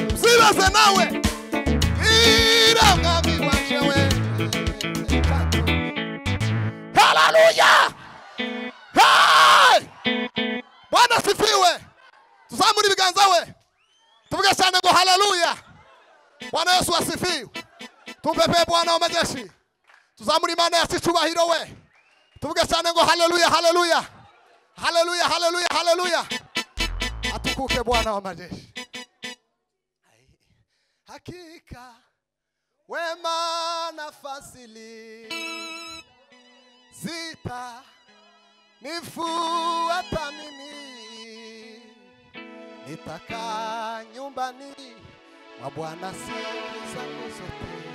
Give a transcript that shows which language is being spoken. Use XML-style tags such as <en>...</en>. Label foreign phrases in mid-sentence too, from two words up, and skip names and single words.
<rw>Uzibaze nawe. Bwira Mwami waje we.</rw> <sw>Haleluya! Hey! Bwana asifiwe.</sw> <rw>Tuzamure ibiganza we. Tuvuge cyane ngo haleluya.</rw> <sw>Bwana Yesu asifiwe. Tumpepe Bwana wa majeshi.</sw> <rw>Tuzamure Imana yacu icyubahiro we. Tuvuge cyane ngo haleluya, haleluya. Haleluya, haleluya, haleluya.</rw> <sw>Atukuke Bwana wa majeshi. Hakika wema na fadhili zitanifuata mimi. Nitakaa nyumbani mwa Bwana siku zangu zote.</sw>